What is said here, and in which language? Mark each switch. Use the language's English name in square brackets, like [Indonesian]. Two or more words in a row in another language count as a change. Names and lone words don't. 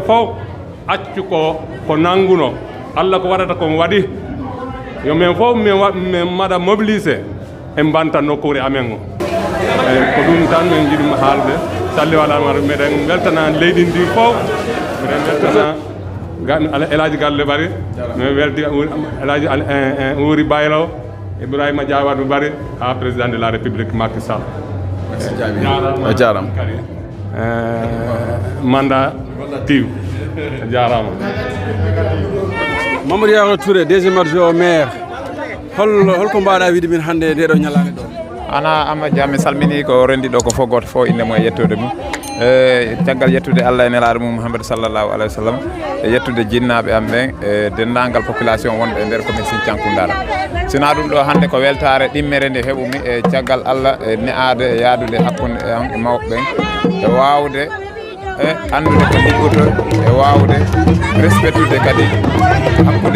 [Fula] fof accu ko nanguno Allah ko waɗata komo waɗi yo min fof min maɗa mobilisé e mbanta nokkure amen o ko ɗum tan min jiɗi haalde salli waɗama meɗen weltana leydi ndi fof miɗen weltana Elaji Galle Bari min welti Elaji Wuri Baylo Ibrahima Diawadou Bari ha [French] président de la république [Fula] Macky Sall a jarama mandat tiw a jarama Mamadou Yaro Touré [French] deuxième adjoint au maire [Fula] holko mbawɗa wiide min hannde ndeɗo ñalade ɗo ana Amadou mi salmini ko rendi ɗo ko fof goto fof inde mum e yettude mum caggal yettude Allah e nelaɗo mum Mouhamadou [Arabic] صلى الله عليه وسلم [Fula] e yettude jinnaɓe am ɓen e dendagal population wonɓe e nder commune Sinthiang Koundara sina ɗum ɗo hannde ko weltare ɗimmere nde heɓumi e caggal Allah e ne'ade e yaadude hakkude e mawɓe ɓen e wawde e andude ko liggoto e wawde respectude kadi hakkude